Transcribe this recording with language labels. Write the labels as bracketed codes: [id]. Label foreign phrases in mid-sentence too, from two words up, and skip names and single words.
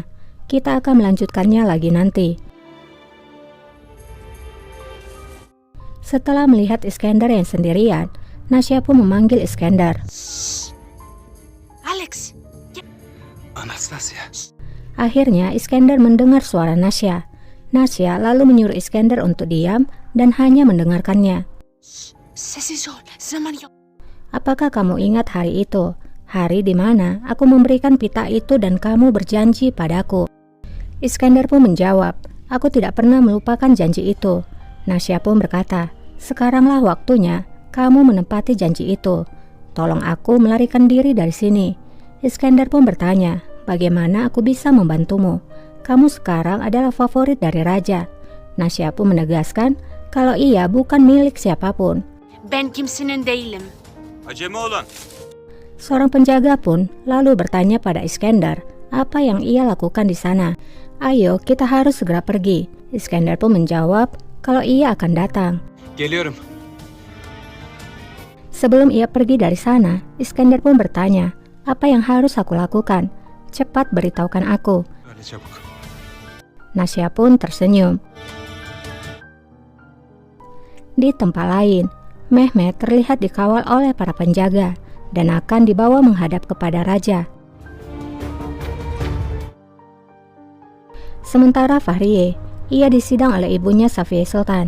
[id] Kita akan melanjutkannya lagi nanti. Setelah melihat Iskandar yang sendirian, Nasya pun memanggil Iskandar. Alex. Anastasia. Akhirnya Iskandar mendengar suara Nasya. Nasya lalu menyuruh Iskandar untuk diam dan hanya mendengarkannya. [tr] Sessiz ol. Zaman yok. [id] Apakah kamu ingat hari itu? Hari di mana aku memberikan pita itu dan kamu berjanji padaku. Iskandar pun menjawab, aku tidak pernah melupakan janji itu. Nasya pun berkata, sekaranglah waktunya kamu menepati janji itu. Tolong aku melarikan diri dari sini. Iskandar pun bertanya, bagaimana aku bisa membantumu? Kamu sekarang adalah favorit dari Raja. Nasya pun menegaskan kalau ia bukan milik siapapun. [tr] Ben kimsenin değilim. Acemi olan. [id] Seorang penjaga pun lalu bertanya pada Iskandar apa yang ia lakukan di sana. Ayo, kita harus segera pergi. Iskandar pun menjawab kalau ia akan datang. [tr] Geliyorum. [id] Sebelum ia pergi dari sana, Iskandar pun bertanya, apa yang harus aku lakukan? Cepat beritahukan aku. [tr] Öyle çabuk. [id] Nasya pun tersenyum. Di tempat lain, Mehmet terlihat dikawal oleh para penjaga dan akan dibawa menghadap kepada Raja. Sementara Fahriye, ia disidang oleh ibunya Safiye Sultan.